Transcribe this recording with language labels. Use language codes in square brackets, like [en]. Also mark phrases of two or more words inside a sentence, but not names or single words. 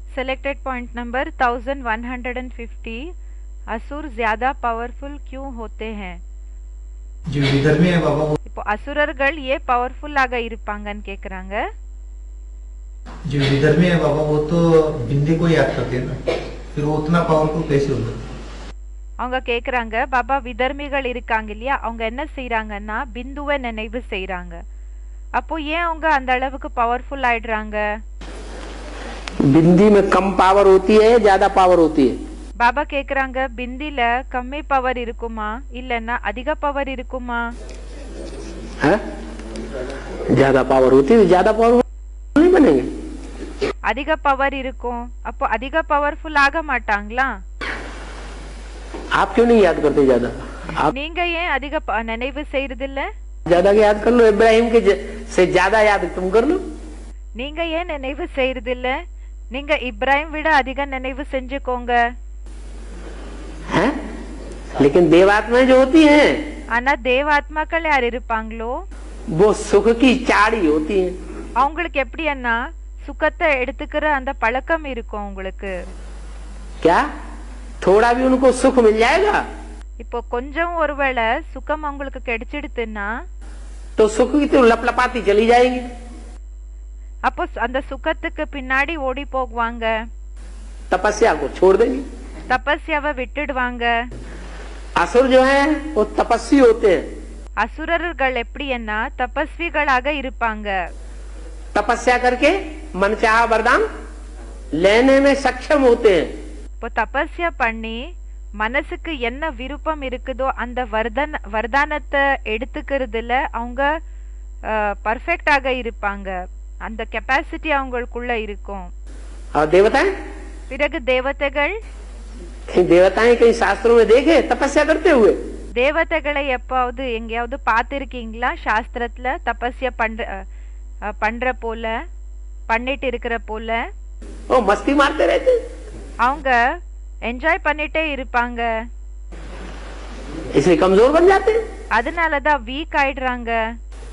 [en] Selected point number 1150. [hi] असुर ज्यादा पावरफुल क्यों होते हैं? जो विधर्मी है बाबा वो [ta] இப்போ அசுரர்கள் ஏன் பவர்ஃபுல்லாக இருப்பாங்கன்னு கேக்குறாங்க. [hi] जो विधर्मी है बाबा वो तो बिंदी को याद करते हैं ना, फिर वो उतना पावरफुल कैसे होगा? [ta] அவங்க கேக்குறாங்க, பாபா விதர்மிகள் இருக்காங்க இல்லையா, அவங்க என்ன செய்யறாங்கன்னா பிந்துவை நினைவு செய்யறாங்க. அப்போ ஏன் அவங்க அந்த அளவுக்கு பவர்ஃபுல் ஆயிடுறாங்க? [hi] बिंदी में कम पावर होती है, ज्यादा पावर होती है? [ta] பாபா கேக்குறாங்க, பிந்தில கம்மி பவர் இருக்குமா இல்லன்னா அதிக பவர் இருக்குமா? [hi] है? ज्यादा पावर होती है, ज्यादा पावर नहीं बनेंगे. [ta] அதிக பவர் இருக்கும், அப்போ அதிக பவர்ஃபுல் ஆக மாட்டாங்களா? [hi] आप क्यों नहीं याद करते ज्यादा? आप [ta] நீங்க ஏன் அதிக நினைவு செய்யறது இல்ல? [hi] ज्यादा के याद कर लो, इब्राहिम के से ज्यादा याद तुम कर लो. [ta] நீங்க ஏன் நினைவு செய்யறது இல்ல? நீங்க இப்ராஹிம் விட அதிக நினைவு செஞ்சுக்கோங்க. [hi] हैं? लेकिन देवात्माएं जो होती हैं [ta] ஆனா தேவாத்மாக்கள் யார் இருப்பாங்களோ [hi] वो सुख की चाड़ी होती हैं. [ta] அவங்களுக்கு எப்படின்னா சுகத்தை எடுத்துக்கிற அந்த பழக்கம் இருக்கும் அவங்களுக்கு. [hi] क्या थोड़ा भी उनको सुख मिल जाएगा [ta] இப்போ கொஞ்சம் ஒருவேளை சுகம் அவங்களுக்கு கிடைச்சிடுதுன்னா [hi] तो सुख की तो लपलपाती चली जाएगी. [ta] அப்போ அந்த சுகத்துக்கு பின்னாடி ஓடி போகுவாங்க, [hi] तपस्या को छोड़ देंगे. [ta] தபஸ்யாவை விட்டுடுவாங்க. [hi] असुर जो है वो तपस्वी होते हैं. [ta] அசுரர்கள் எப்படின்னா தபஸ்விகளாக இருப்பாங்க. [hi] तपस्या करके मन चाहा वरदान लेने में सक्षम होते हैं. [ta] இப்போ தபஸ்யா பண்ணி மனசுக்கு என்ன விருப்பம் இருக்குதோ அந்த வர்தானத்தை எடுத்துக்கிறதுல அவங்க பர்ஃபெக்டாக இருப்பாங்க. அந்த கெப்பாசிட்டி அவங்களுக்குள்ள இருக்கும். [hi] और देवताएं [ta] பிறகு தேவதைகள், [hi] देवताएं कई शास्त्रों में देखे तपस्या करते हुए? [ta] தேவதைகளை எப்பாவது எங்கேயாவது பார்த்திருக்கீங்களா? சாஸ்திரத்துல தபஸ்யா பண்ற போல, பண்ணிட்டு இருக்கிற போல? [hi] वो मस्ती मारते रहते. [ta] அவங்க என்ஜாய் பண்ணிட்டே இருப்பாங்க. [hi] इसलिए कमजोर बन जाते हैं. [ta] அதனாலதான் வீக் ஆயிடுறாங்க.